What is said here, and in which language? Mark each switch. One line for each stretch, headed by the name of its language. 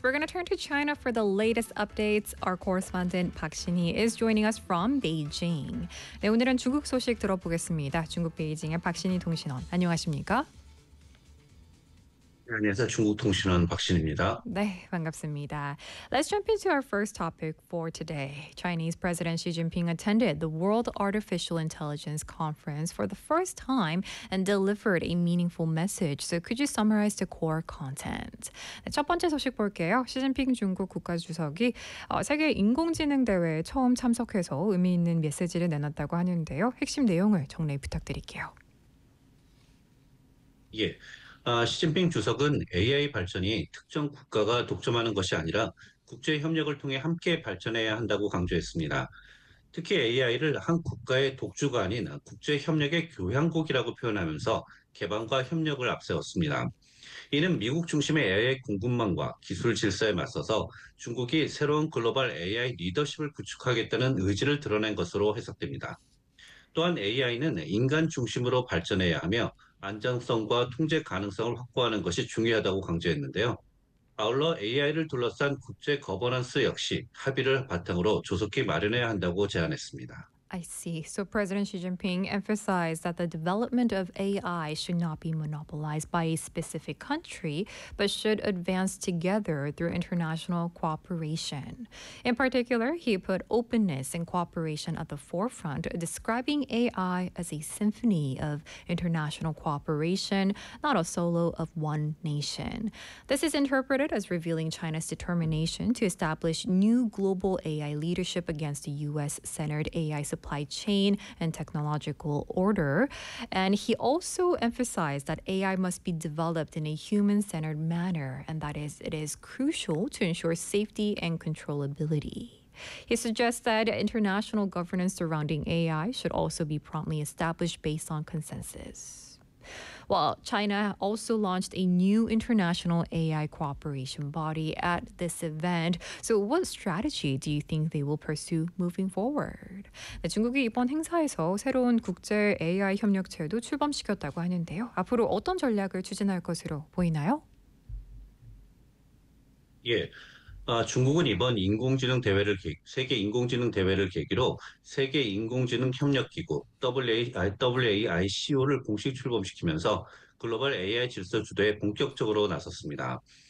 English: We're going to turn to China for the latest updates. Our correspondent Park Shin-hee is joining us from Beijing.
Korean: 네, 오늘은 중국 소식 들어보겠습니다. 중국 베이징의 박신희 통신원, 안녕하십니까? 안녕하세요. 중국 통신원 박신입니다. 네, 반갑습니다.
English: Let's jump into our first topic for today. Chinese President Xi Jinping attended the World Artificial Intelligence Conference for the first time and delivered a meaningful message. So could you summarize the core content?
Korean: 네, 첫 번째 소식 볼게요. 시진핑 중국 국가주석이 세계 인공지능 대회에 처음 참석해서 의미 있는 메시지를 내놨다고 하는데요. 핵심 내용을 정리 부탁드릴게요. 예. 시진핑 주석은 AI 발전이 특정 국가가 독점하는 것이 아니라 국제 협력을 통해 함께 발전해야 한다고 강조했습니다. 특히 AI를 한 국가의 독주가 아닌 국제 협력의 교향곡이라고 표현하면서 개방과 협력을 앞세웠습니다. 이는 미국 중심의 AI 공급망과 기술 질서에 맞서서 중국이 새로운 글로벌 AI 리더십을 구축하겠다는 의지를 드러낸 것으로 해석됩니다. 또한 AI는 인간 중심으로 발전해야 하며 안정성과 통제 가능성을 확보하는 것이 중요하다고 강조했는데요. 아울러 AI를 둘러싼 국제 거버넌스 역시 합의를 바탕으로 조속히 마련해야 한다고 제안했습니다.
English: I see. So President Xi Jinping emphasized that the development of AI should not be monopolized by a specific country, but should advance together through international cooperation. In particular, he put openness and cooperation at the forefront, describing AI as a symphony of international cooperation, not a solo of one nation. This is interpreted as revealing China's determination to establish new global AI leadership against the U.S.-centered AI supply chain and technological order. And he also emphasized that AI must be developed in a human-centered manner, and that is, it is crucial to ensure safety and controllability. He suggests that international governance surrounding AI should also be promptly established based on consensus. Well, China also launched a new international AI cooperation body at this event. So what strategy do you think they will pursue moving forward?
Korean: 네, 중국이 이번 행사에서 새로운 국제 AI 협력체도 출범시켰다고 하는데요. 앞으로 어떤 전략을 추진할 것으로 보이나요? 예. 중국은 이번 인공지능 대회를 세계 인공지능 대회를 계기로 세계 인공지능 협력 기구 WAICO를 공식 출범시키면서 글로벌 AI 질서 주도에 본격적으로 나섰습니다.